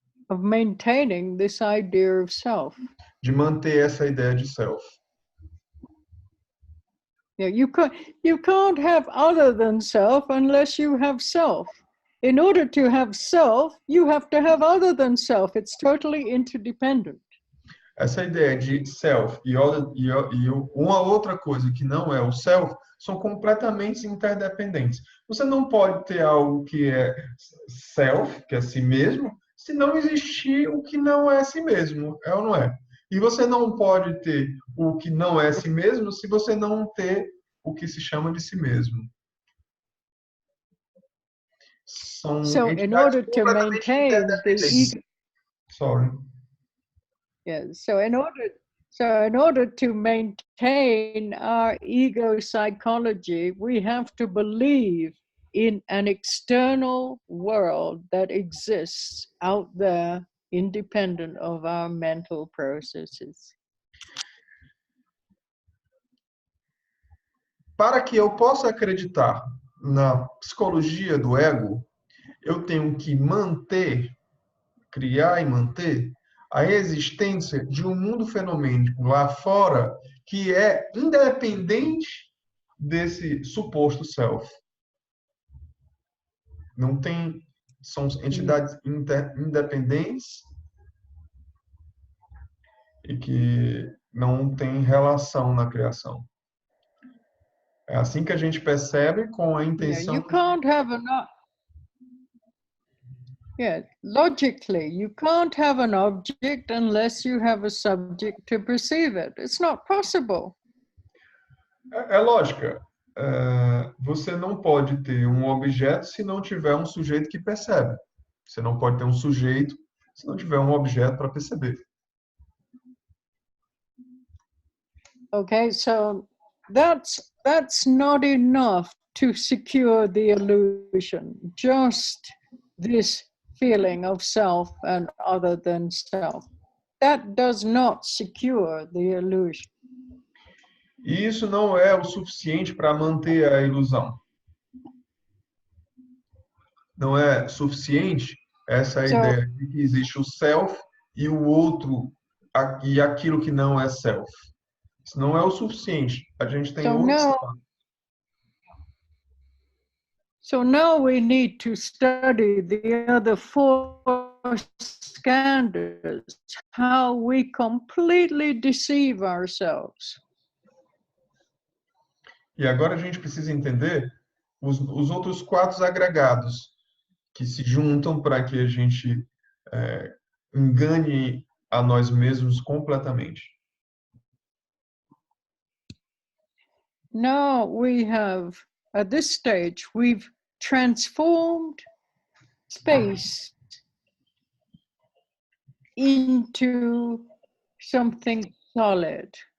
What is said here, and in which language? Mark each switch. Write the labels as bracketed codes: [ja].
[en] maintaining this idea of self. [pt] de manter essa ideia de self. [en] Yeah, you can't have other than self unless you have self. In order to have self, you have to have other than self. It's totally interdependent. [pt] Essa ideia de self e uma outra coisa que não é o self são completamente interdependentes. Você não pode ter algo que é self, que é si mesmo, se não existir o que não é si mesmo, é ou não é? E você não pode ter o que não é si mesmo se você não ter o que se chama de si mesmo. São [en] So in order to maintain the ego, Sorry. yeah, so in order to maintain our ego psychology, we have to believe in an external world that exists out there, independent of our mental processes. [pt] Para que eu possa acreditar na psicologia do ego, eu tenho que criar e manter a existência de um mundo fenomênico lá fora que é independente desse suposto self. Não tem, são entidades independentes e que não têm relação na criação. É assim que a gente percebe com a intenção. [en] You can't have logically, you can't have an object unless you have a subject to perceive it. It's not possible. [pt] É lógica. Você não pode ter um objeto se não tiver um sujeito que percebe. Você não pode ter um sujeito se não tiver um objeto para perceber. [en] Okay, so that's not enough to secure the illusion. Just this feeling of self and other than self. That does not secure the illusion. [pt] E isso não é o suficiente para manter a ilusão. Não é suficiente essa ideia de que existe o self e o outro, e aquilo que não é self. Isso não é o suficiente. A gente tem outros. [en] So now we need to study the other 4 skandhas, how we completely deceive ourselves. [pt] E agora a gente precisa entender os outros 4 agregados que se juntam para que a gente engane a nós mesmos completamente. [en] Now we have, at this stage, we've transformed space into something solid.